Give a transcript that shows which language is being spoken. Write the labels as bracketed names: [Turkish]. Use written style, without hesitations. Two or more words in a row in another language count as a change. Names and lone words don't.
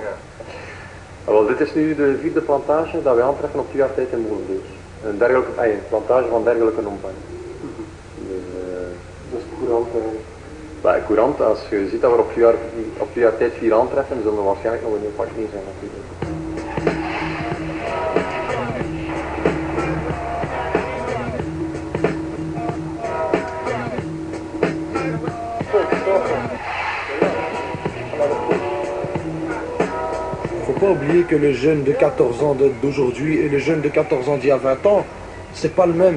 [Dutch] Ja, wel, dit is nu de 4e plantage dat wij aantreffen op 2 jaar tijd in Molenbeek. Een dergelijke, plantage van dergelijke omvang. Dus, dat is courant. Courant, als je ziet dat we op 2 jaar tijd 4 aantreffen, zullen er waarschijnlijk nog een heel pak meer zijn natuurlijk. [French] Il ne faut pas oublier que le jeune de 14 ans d'aujourd'hui et le jeune de 14 ans d'il y a 20 ans, c'est pas le même.